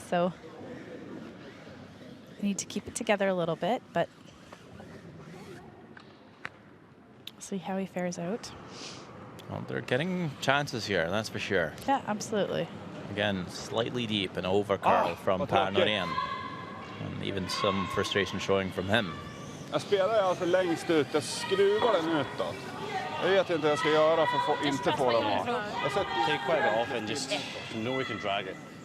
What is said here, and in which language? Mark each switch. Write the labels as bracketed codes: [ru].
[en] So you need to keep it together a little bit, but see how he fares out. Well, they're getting chances here, that's for sure. Yeah, absolutely. Again, slightly deep and over curl from Per Norén. And even some frustration showing from him. [sv] Jag spelar alltså längst ut, jag skruvar den utåt. Jag vet inte vad jag ska göra för att inte få den av. [en] Take quite a bit off and just know we can drag it.